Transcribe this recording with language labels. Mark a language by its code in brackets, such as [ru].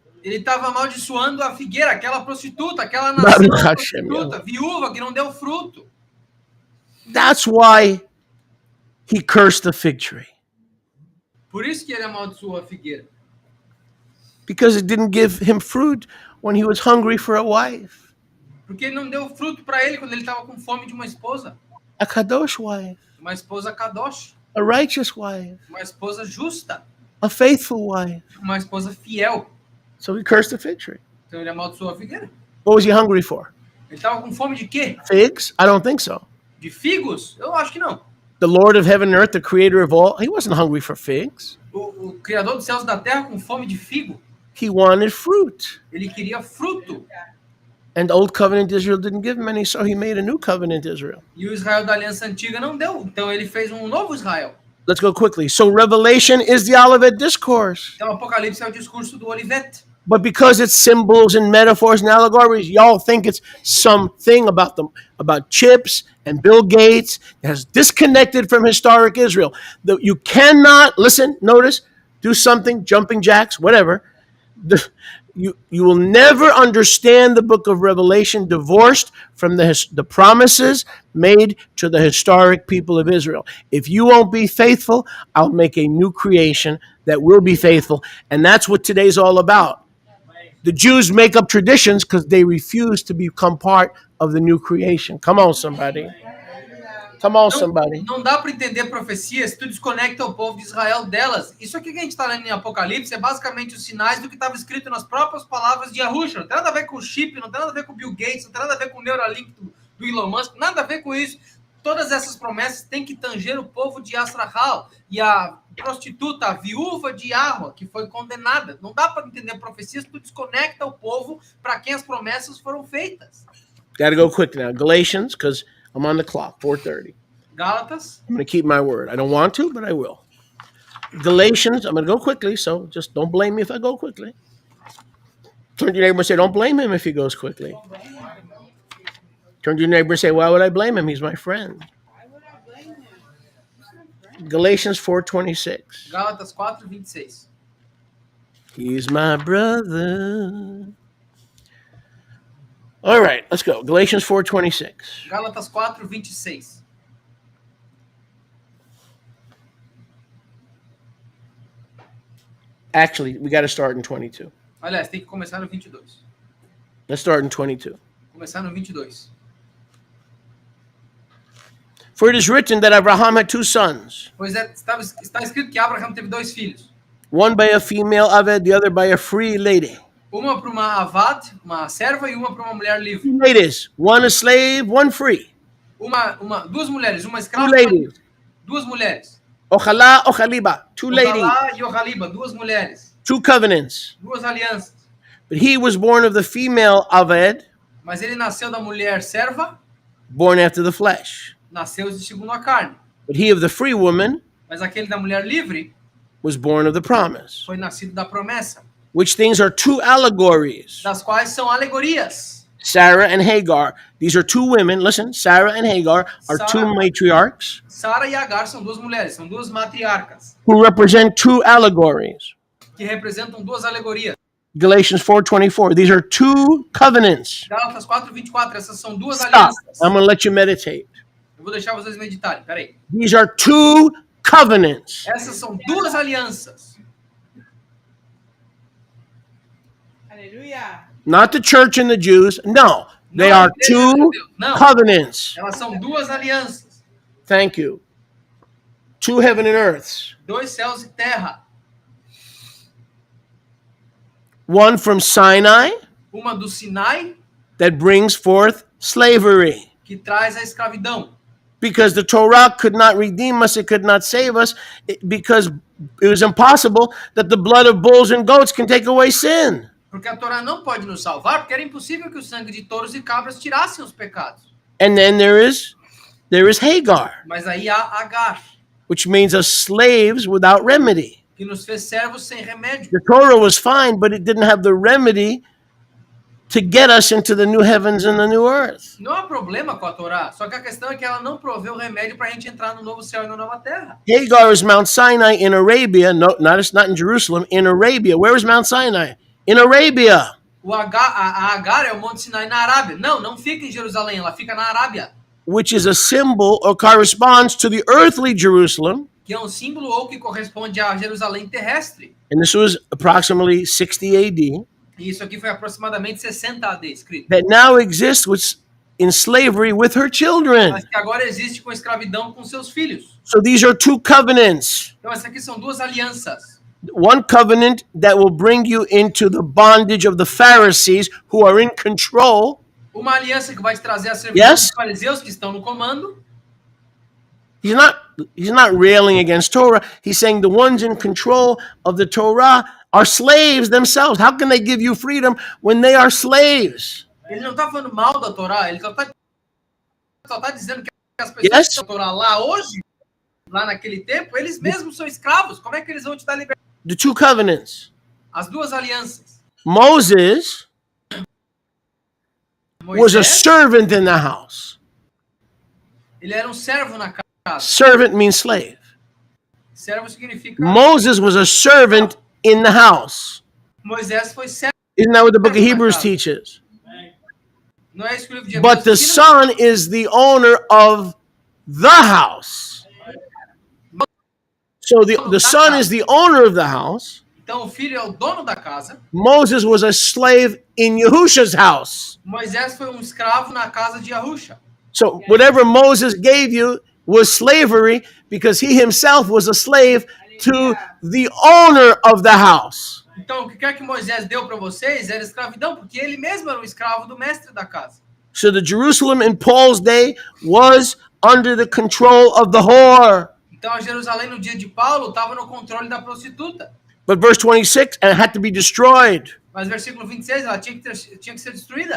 [pt] Ele estava amaldiçoando a figueira, aquela prostituta, aquela nação prostituta, viúva que não deu fruto. [en] That's why he cursed the fig tree. [pt] Por isso que ele amaldiçoou a figueira. [en] Because it didn't give him fruit when he was hungry for a wife. [pt] Porque ele não deu fruto para ele quando ele estava com fome de uma esposa. [en] A kadosh wife. [pt] Uma esposa kadosh. [en] A righteous wife. [pt] Uma esposa justa. [en] A faithful wife. [pt] Uma esposa fiel. [en] So he cursed the fig tree. [pt] Então ele amaldiçoou a figueira. [en] What was he hungry for? [pt] Ele estava com fome de quê? [en] Figs? I don't think so. [pt] De figos? Eu acho que não. [en] The Lord of heaven and earth, the creator of all, he wasn't hungry for figs. [pt] O Criador dos céus e da terra com fome de figo. [en] He wanted fruit. [pt] Ele queria fruto. [en] And Old Covenant Israel didn't give him any, so he made a new Covenant Israel. [pt] E o Israel da Aliança Antiga não deu. Então ele fez um novo Israel. [en] Let's go quickly. So Revelation is the Olivet Discourse. [pt] Então Apocalipse é o discurso do Olivete. [en] But because it's symbols and metaphors and allegories, y'all think it's something about them, about chips and Bill Gates that has disconnected from historic Israel. You cannot, listen, notice, do something, jumping jacks, whatever. You will never understand the book of Revelation divorced from the promises made to the historic people of Israel. If you won't be faithful, I'll make a new creation that will be faithful. And that's what today's all about. The Jews make up traditions because they refuse to become part of the new creation. Come on, somebody. Come on, somebody. [pt] Não dá para entender profecias se tu desconecta o povo de Israel delas. Isso aqui que a gente está lendo em Apocalipse é basicamente os sinais do que estava escrito nas próprias palavras de Yahushua. Não tem nada a ver com o chip, não tem nada a ver com o Bill Gates, não tem nada a ver com o Neuralink do Elon Musk, nada a ver com isso. Todas essas promessas têm que tanger o povo de Yasrahal. E a prostituta, a viúva de Yahweh, que foi condenada. Não dá para entender profecias se tu desconecta o povo para quem as promessas foram feitas. [en] Got to go quick now. Galatians, because I'm on the clock, 4:30. [pt] Gálatas. [en] I'm going to keep my word. I don't want to, but I will. Galatians, I'm going to go quickly, so just don't blame me if I go quickly. Turn to your neighbor and say, don't blame him if he goes quickly. Turn to your neighbor and say, why would I blame him? He's my friend. Galatians 4:26. [pt] Gálatas 4:26. [en] He's my brother. All right, let's go. Galatians 4:26. [pt] Gálatas 4:26. [en] Actually, we got to start in 22. [pt] Aliás, tem que começar no 22. [en] Let's start in 22. [pt] Começar no 22. [en] For it is written that Abraham had two sons, [pt] Pois é, está escrito que Abraham teve dois filhos. [en] one by a female Aved, the other by a free lady. [pt] Uma para uma avad, uma serva, e uma para uma mulher livre. [en] Two ladies, one a slave, one free. [pt] Duas mulheres, uma escrava, [en] Two ladies. [pt] duas mulheres. [en] Ochalá, Ochaliba, two ladies, [pt] Ojalá e Ohaliba, duas mulheres. [en] two covenants. [pt] Duas alianças. [en] But he was born of the female Aved, [pt] Mas ele nasceu da mulher serva, [en] born after the flesh. [pt] nasceu de segundo a carne. [en] But he of the free woman [pt] Mas aquele da mulher livre [en] was born of the promise. [pt] foi nascido da promessa, [en] Which things are two allegories. [pt] das quais são alegorias. [en] Sarah and Hagar. These are two women. Listen, Sarah and Hagar are two Sarah- matriarchs [pt] Sara e Agar são duas mulheres, são duas matriarcas, [en] who represent two allegories. [pt] que representam duas alegorias. [en] Galatians 4:24. These are two covenants. [pt] Gálatas 4:24, essas são duas [en] Stop. [pt] alianças. [en] I'm going to let you meditate. [pt] Eu vou deixar vocês meditarem, peraí. [en] These are two covenants. [pt] Essas são duas alianças. Aleluia. [en] Not the church and the Jews. No, they [pt] Não, [en] are two [pt] não, [en] covenants. [pt] elas são duas alianças. [en] Thank you. Two heaven and earths. [pt] Dois céus e terra. [en] One from Sinai [pt] Uma do Sinai, [en] that brings forth slavery. [pt] que traz a escravidão. [en] Because the Torah could not redeem us, it could not save us, because it was impossible that the blood of bulls and goats can take away sin. [pt] Porque a Torá não pode nos salvar, porque era impossível que o sangue de touros e cabras tirassem os pecados. [en] And then there is Hagar, [pt] Mas aí há Agar, [en] which means us slaves without remedy. [pt] que nos fez servos sem remédio. [en] The Torah was fine, but it didn't have the remedy to get us into the new heavens and the new earth. [pt] Não há problema com a Torá, só que a questão é que ela não proveu remédio para a gente entrar no novo céu e na nova terra. [en] Hagar is Mount Sinai in Arabia. No, it's not in Jerusalem. In Arabia. Where is Mount Sinai? In Arabia. [pt] A Agar é o Monte Sinai na Arábia. Não fica em Jerusalém, ela fica na Arábia, [en] Which is a symbol or corresponds to the earthly Jerusalem. [pt] que é um símbolo ou que corresponde a Jerusalém terrestre. [en] And this was approximately 60 AD. [pt] E isso aqui foi aproximadamente 60 AD escrito. [en] That now exists in slavery with her children. [pt] Mas que agora existe com escravidão com seus filhos. [en] So these are two covenants. [pt] Então essas aqui são duas alianças. [en] One covenant that will bring you into the bondage of the Pharisees who are in control. [pt] Uma aliança que vai te trazer a servidão [en] Yes. [pt] dos fariseus que estão no comando. [en] He's not railing against Torah. He's saying the ones in control of the Torah are slaves themselves. How can they give you freedom when they are slaves? [pt] Ele não está falando mal da Torá, ele só está dizendo que as pessoas [en] Yes. [pt] que estão na Torá lá hoje, lá naquele tempo, eles mesmos são escravos. Como é que eles vão te dar liberdade? [en] The two covenants. [pt] As duas alianças. [en] Moses was a [pt] Moisés, [en] servant in the house. [pt] ele era um servo na casa. [en] Servant means slave. [pt] Servo significa... [en] Moses was a servant in the house. [pt] Moisés foi servo. [en] Isn't that what the book of Hebrews teaches? [pt] Não é isso que o livro de [en] But the [pt] Hebreus ensina? [en] son is the owner of the house. So the son is the owner of the house. [pt] Então o filho é o dono da casa. [en] Moses was a slave in Yahusha's house. [pt] Moisés foi um escravo na casa de Yahusha. [en] So whatever Moses gave you was slavery because he himself was a slave to the owner of the house. [pt] Então o que quer que Moisés deu para vocês era escravidão, porque ele mesmo era um escravo do mestre da casa. [en] So the Jerusalem in Paul's day was under the control of the whore. [pt] Então a Jerusalém no dia de Paulo estava no controle da prostituta. [en] But verse 26, it had to be destroyed. [pt] Mas versículo 26, ela tinha que ser destruída.